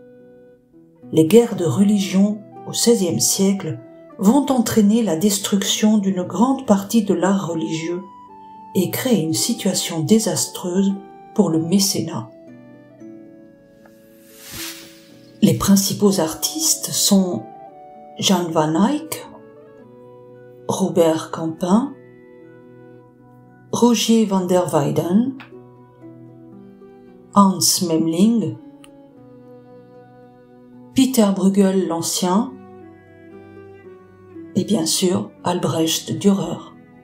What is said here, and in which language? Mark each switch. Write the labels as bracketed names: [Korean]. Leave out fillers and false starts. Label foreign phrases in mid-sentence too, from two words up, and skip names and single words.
[French] Les guerres de religion au XVIe siècle vont entraîner la destruction d'une grande partie de l'art religieux et créer une situation désastreuse pour le mécénat. Les principaux artistes sont Jan van Eyck, Robert Campin, Rogier van der Weyden, Hans Memling, Peter Bruegel l'Ancien et bien sûr Albrecht Dürer.